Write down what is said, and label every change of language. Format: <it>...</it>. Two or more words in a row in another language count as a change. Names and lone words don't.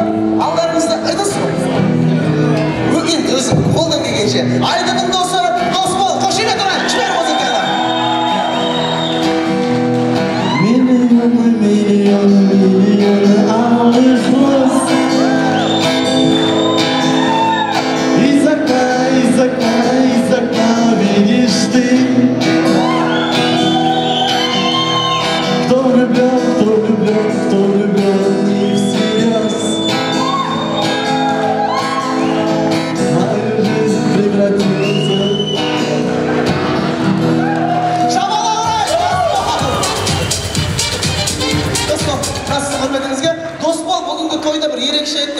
<kk>Алдарыңызда айтасыз ба? Енді өзің қолдан келгенше. Айдынның досы, дос бол, қошемет ұрайық, жібер музыканы. Миллион алғыс болсын.</kk> <ru>Из окна видишь ты. Кто влюблен не всерьез.</ru> <kk>Досбол бүгінгі тойда бір ерекше айтты.</kk>